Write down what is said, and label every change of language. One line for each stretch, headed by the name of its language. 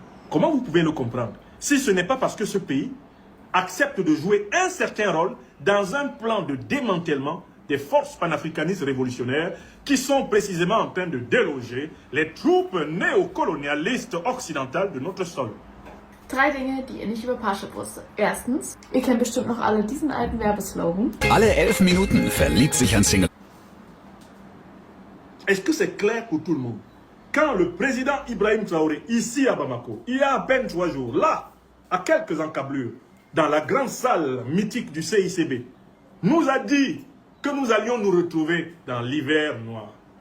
French: Comment vous pouvez le comprendre si ce n'est pas parce que ce pays accepte de jouer un certain rôle dans un plan de démantèlement des forces panafricanistes révolutionnaires qui sont précisément en train de déloger les troupes néocolonialistes occidentales de notre sol.
German: 3 Dinge, die ihr nicht über Parship wusstet. Erstens, ihr kennt bestimmt noch alle diesen alten Werbeslogan. Alle 11 Minuten verliebt sich ein Single.
French: Est-ce que c'est clair pour tout le monde? Quand le président Ibrahim Traoré, ici à Bamako, il y a à peine 3 jours, là, à quelques encablures, dans la grande salle mythique du CICB, nous a dit que nous allions nous retrouver dans l'hiver noir.